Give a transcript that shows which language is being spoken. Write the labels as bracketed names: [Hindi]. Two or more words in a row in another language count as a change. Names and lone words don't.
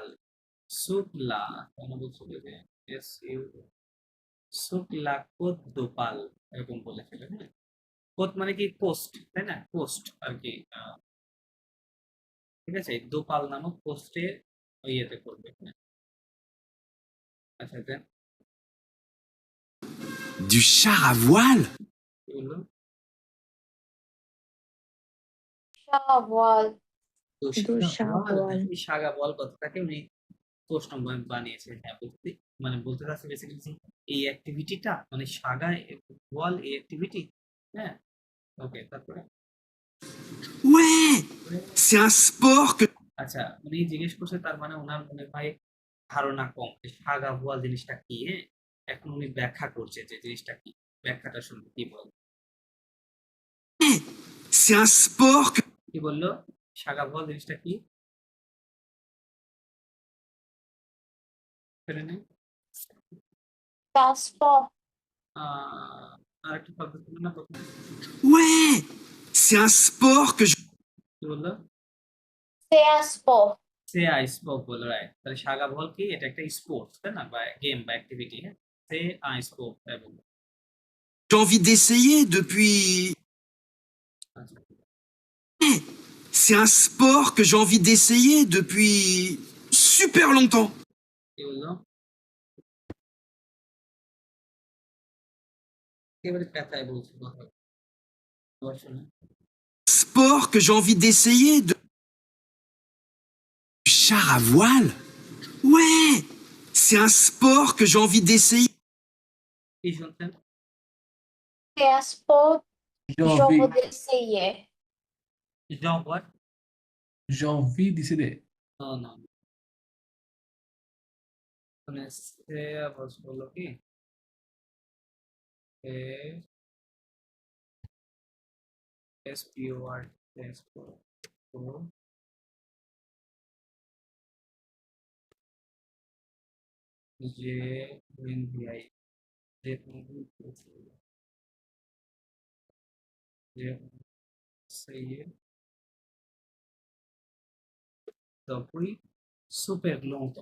[Bangla] শুক্লা কেন বলছিল যে এস ইউ, শুক্লা কোত দোপাল এরকম বলেছিল, হ্যাঁ। কোত মানে কি কোস্ট, তাই না? কোস্ট আর কি, ঠিক আছে? দোপাল নামক পোস্টে ইয়েতে করবে, হ্যাঁ। আচ্ছা, দেন [French] Du char à voile [Bangla] কি বললো? [French] শাহওয়াল দুঃসাহওয়াল [Bangla] এই সাগা বল কথাটাকে উনি প্রশ্ন বানিয়েছে, হ্যাঁ, বলতে মানে বলতে চাচ্ছে বেসিক্যালি এই অ্যাক্টিভিটিটা মানে সাগা বল এই অ্যাক্টিভিটি, হ্যাঁ। ওকে, তারপরে [French] Ouais, c'est un sport que... [Bangla] আচ্ছা, উনি জিজ্ঞেস করছে, তার মানে ওনার মনে হয় ধারণা কম যে সাগা বল জিনিসটা কি, হ্যাঁ। এখন উনি ব্যাখ্যা করছে যে জিনিসটা কি, ব্যাখ্যাটা শুনবে কি বল। [French] C'est un sport que... [Bangla] কি বললো? সাগা বল জিনিসটা কি? ফেলে নেই। ট্রান্সফার আর একটা শব্দ ছিল না প্রথমে, [French] Ouais, c'est un sport que je... [Bangla] কি বললো? ট্রান্সপোর্ট সে স্পোক বললো, রাইট। তাহলে সাগা বল কি? এটা একটা স্পোর্টস, তাই না, বা গেম বা অ্যাক্টিভিটি, হ্যাঁ। সে স্পোক, তাই বললো। [French] j'ai envie d'essayer depuis... [Bangla] আচ্ছা, [French] C'est un sport que j'ai envie d'essayer depuis super longtemps. [Bangla] কি বললো? একেবারে পেঁচায় বলছে কথা, আবার শোনো। [French] Sport que j'ai envie d'essayer de... Du char à voile Ouais, c'est un sport que j'ai envie d'essayer. [Bangla] কি শুনছেন? ট্রান্সপোর্ট [French] J'ai envie, জবদেশে [English] job what? [French] j'ai envie d'essayer. [Bangla] নো নো, মানে সে আবার বললো কি এস পি ও আর এস ও যে এন ভি আই, যে [French] depuis super longtemps.